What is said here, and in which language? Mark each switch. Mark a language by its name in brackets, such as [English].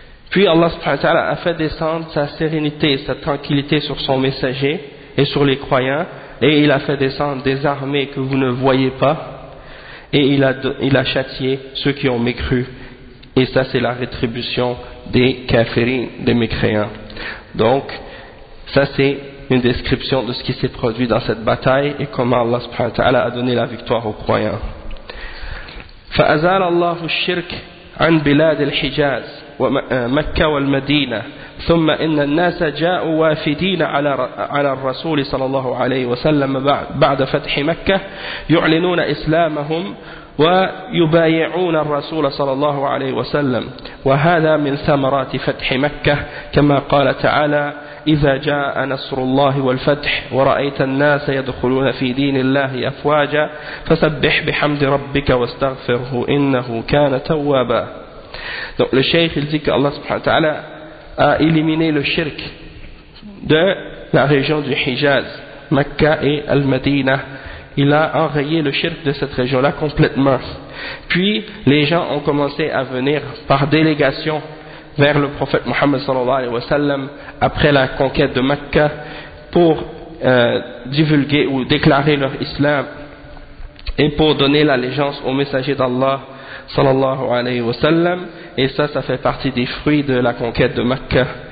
[French] Puis Allah subhanahu wa ta'ala a fait descendre sa sérénité et sa tranquillité sur son messager et sur les croyants, et il a fait descendre des armées que vous ne voyez pas, et il a châtié ceux qui ont mécru, et ça c'est la rétribution des kafirines, des mécréants. Donc ça c'est une description de ce qui s'est produit dans cette bataille et comment Allah subhanahu wa ta'ala a donné la victoire aux croyants. [Arabic] فأزال الله الشرك عن بلاد الحجاز ومكة والمدينة ثم إن الناس جاءوا وافدين على الرسول صلى الله عليه وسلم بعد فتح مكة يعلنون إسلامهم ويبايعون الرسول صلى الله عليه وسلم وهذا من ثمرات فتح مكة كما قال تعالى إذا جاء نصر الله والفتح ورأيت الناس يدخلون في دين الله أفواجا فسبح بحمد ربك واستغفره إنه كان توابا. [French] Donc le cheikh il dit que Allah subhanahu wa ta'ala a éliminé le shirk de la région du Hijaz, Mecca et Al-Madina. Il a enrayé le shirk de cette région-là complètement. Puis les gens ont commencé à venir par délégation vers le prophète Muhammad sallallahu alayhi wa sallam après la conquête de Mecca pour divulguer ou déclarer leur islam et pour donner l'allégeance au messager d'Allah sallallahu alayhi wa sallam, et ça fait partie des fruits de la conquête de Mecca.